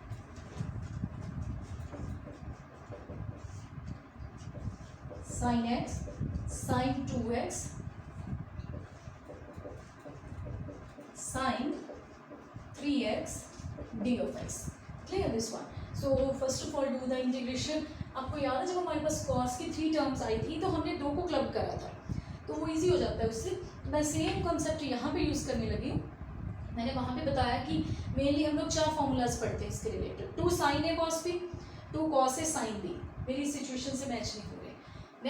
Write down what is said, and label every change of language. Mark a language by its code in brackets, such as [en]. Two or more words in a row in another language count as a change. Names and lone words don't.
[en] Sin x, sin 2x, sin 3x d of x. Clear this one? So first of all do the integration. [hi] आपको याद है जब हमारे पास कॉस की 3 टर्म्स आई थी तो हमने 2 को क्लब करा था, तो वो इजी हो जाता है उससे। मैं [en] same concept [hi] यहाँ पे यूज़ करने लगी हूँ। मैंने वहाँ पे बताया कि मेनली हम लोग 4 फॉर्मूलाज पढ़ते हैं इसके रिलेटेड। 2 [en] sine A cos B, 2 cos A sine B, [hi] मेरी सिचुएशन से मैच नहीं हो रहे।